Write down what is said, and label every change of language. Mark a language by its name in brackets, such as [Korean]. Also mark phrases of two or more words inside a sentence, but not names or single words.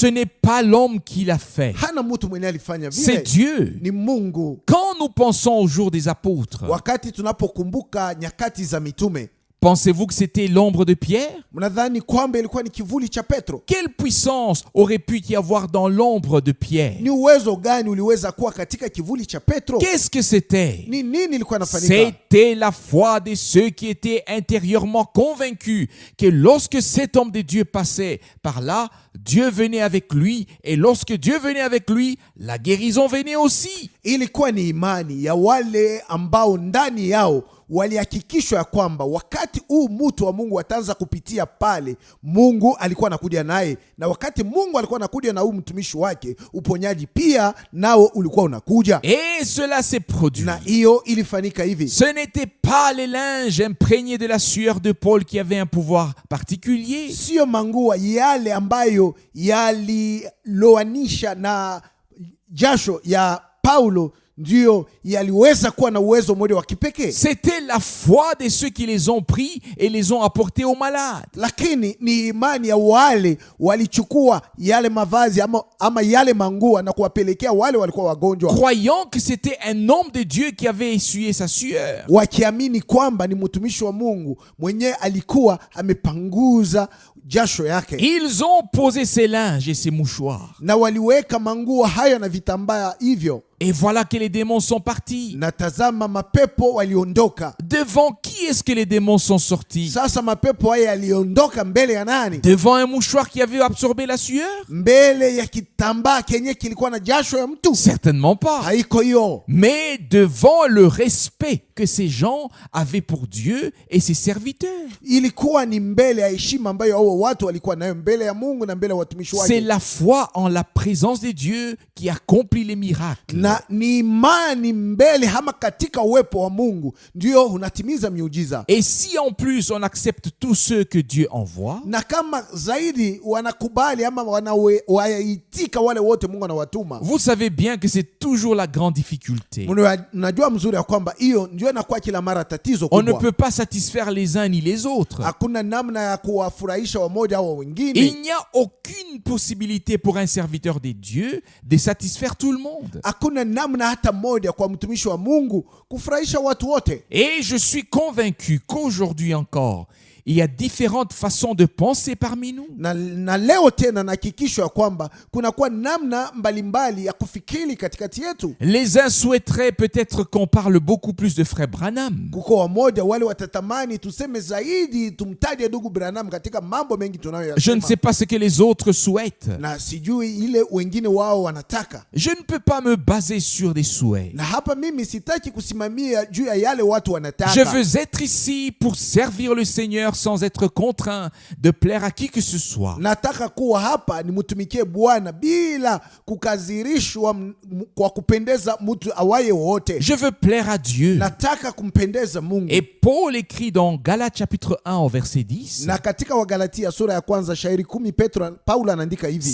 [French] Ce n'est pas l'homme qui l'a fait, [Swahili] Hana mtu mwenye alifanya vile, [French] c'est Dieu. [Swahili] ni Mungu. [French] Quand nous pensons au jour des apôtres, [Swahili] Wakati tunapokumbuka nyakati za mitume, [French] pensez-vous que c'était l'ombre de Pierre? [Swahili] mnadhani kwamba ilikuwa ni kivuli cha Petro? [French] Quelle puissance aurait pu y avoir dans l'ombre de Pierre? [Swahili] Ni uwezo gani uliweza kuwa katika kivuli cha Petro? [French] Qu'est-ce que c'était? [Swahili] Ni nini ilikuwa inafanyika? [French] C'était la foi de ceux qui étaient intérieurement convaincus que lorsque cet homme de Dieu passait par là, Dieu venait avec lui, et lorsque Dieu venait avec lui, la guérison venait aussi. [Swahili] Ilikuwa ni imani ya wale ambao ndani yao walihakikishwa ya kwamba wakati huu mtu wa Mungu ataanza kupitia pale, Mungu alikuwa anakuja naye, na wakati Mungu alikuwa anakuja na huyu mtumishi wake, uponyaji pia nao ulikuwa unakuja. [French] Et cela s'est produit. [Swahili] Na hiyo ilifanyika hivi. [French] Ce n'était pas les linges imprégnés de la sueur de Paul qui avaient un pouvoir particulier. [Swahili] Sio mangua yale ambayo yaliloanisha na jasho ya Paulo ndio yaliweza kuwa na uwezo mmoja wa kipekee. [French] C'était la foi de ceux qui les ont pris et les ont apportés aux malades. [Swahili] Lakini ni imani ya wale walichukua yale mavazi ama yale mangua na kuwapelekea wale walikuwa wagonjwa, [French] Croyant que c'était un homme de Dieu qui avait essuyé sa sueur. [Swahili] wakiamini kwamba ni mtumishi wa Mungu mwenye alikuwa amepanguza jasho yake. [French] Ils ont posé ces linges et ces mouchoirs. [Swahili] Na waliweka mangua hayo na vitambaa hivyo. [French] Et voilà que les démons sont partis. [Swahili] Na tazama mapepo waliondoka. [French] Devant qui est-ce que les démons sont sortis? [Swahili] Sasa mapepo haya yaliondoka mbele ya nani? [French] Devant un mouchoir qui avait absorbé la sueur? [Swahili] Mbele ya kitambaa kenye kilikuwa na jasho ya mtu? [French] Certainement pas. [Swahili] Haiko hiyo. [French] Mais devant le respect que ces gens avaient pour Dieu et ses serviteurs. [Swahili] Ilikuwa ni mbele ya heshima ambayo hao watu walikuwa nayo mbele ya Mungu na mbele ya watumishi [French] C'est [Swahili] wake. [French] la foi en la présence de Dieu qui accomplit les miracles. [Swahili] Na ni imani mbele ama katika uwepo wa Mungu ndio unatimiza miujiza. [French] Et si en plus on accepte tous ceux que Dieu envoie, [Swahili] Na kama zaidi wanakubali ama wanaitika wale wote Mungu anawatuma, [French] vous savez bien que c'est toujours la grande difficulté. [Swahili] unajua mzuri ya kwamba hiyo ndio inakuwa kila mara tatizo [French] On ne [Swahili] kubwa. [French] peut pas satisfaire les uns ni les autres. [Swahili] Hakuna namna ya kuwafurahisha wamoja au wengine. [French] Il n'y a aucune possibilité pour un serviteur de Dieu de satisfaire tout le monde. [Swahili] Hakuna namna hata moja kwa mtumishi wa Mungu kufurahisha watu wote. [French] Et je suis convaincu qu'aujourd'hui encore, il y a différentes façons de penser parmi nous. [Swahili] Na leo tena nahakikishwa ya kwamba kunakuwa namna mbalimbali ya kufikiri katikati yetu. [French] Les uns souhaiteraient peut-être qu'on parle beaucoup plus de frère Branham. [Swahili] Kuko wamoja wale watatamani tuseme zaidi tumtaje ndugu Branham katika mambo mengi tunayoyasema. [French] Je ne sais pas ce que les autres souhaitent. [Swahili] Na sijui ile wengine wao wanataka. [French] Je ne peux pas me baser sur des souhaits. [Swahili] Na hapa mimi sitaki kusimamia juu ya yale watu wanataka. [French] Je veux être ici pour servir le Seigneur sans être contraint de plaire à qui que ce soit. [Swahili] Nataka kuwa hapa nimtumikie Bwana bila kukazirishwa kwa kupendeza mtu awaye wote. [French] Je veux plaire à Dieu. [Swahili] Nataka kumpendeza Mungu. [French] Et Paul écrit dans Galates chapitre 1 au verset 10. [Swahili] Na katika Wagalatia sura ya kwanza shairi 10 Paulo anaandika hivi: